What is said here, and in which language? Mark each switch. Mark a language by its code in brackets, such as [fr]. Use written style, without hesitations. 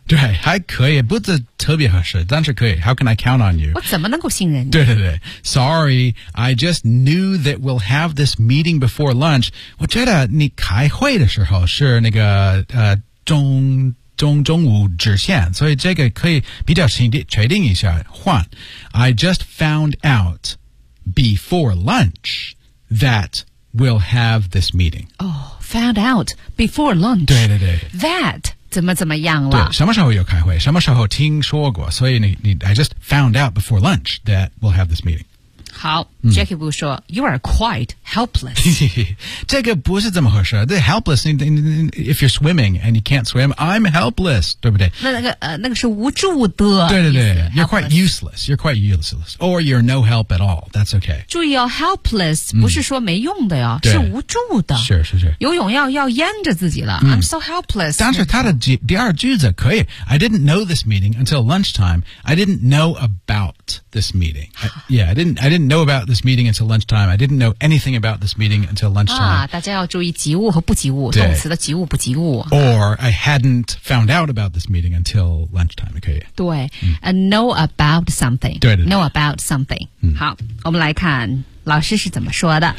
[zh] 对，还可以，不是特别合适，但是可以。 [en] How can I count on you？ [zh] 我怎么能够信任你？对对对 [en] ，Sorry， I just knew that we'll have this meeting before lunch。 [zh] 我觉得你开会的时候是那个中午之前，所以这个可以比较确定一下换。 [en] I just found out before lunch。 That we'll have this meeting. Oh, found out before lunch. [zh] 对对对。 That 怎么样了？对，什么时候有开会？什么时候听说过？所以你 [en] I just found out before lunch that we'll have this meeting. 好、嗯、，Jackie Wu 说 ，You are quite helpless. [zh] 这个不是这么回事。 [en] The helpless, if you're swimming and you can't swim, I'm helpless， [zh] 对不对？那个是无助的。对对对 [en] ，You're quite useless. You're quite useless, or you're no help at all. That's okay. [zh] 注意哦 ，helpless 不是说没用的呀、嗯，是无助的。是是是。游泳要淹着自己了。嗯、 [en] I'm so helpless. [zh] 但是他的第二句子可以。 [en] I didn't know this meeting until lunchtime. I didn't know about this meeting. I didn't know about this meeting until lunchtime. I didn't know anything about this meeting until lunchtime. [zh] 啊，大家要注意及物和不及物，动词的及物不及物。 [en] Or I hadn't found out about this meeting until lunchtime. [zh] 可以。 [en] 对，嗯、know about something. [zh] 对对对。 [en] Know about something.、嗯、 [zh] 好，我们来看老师是怎么说的。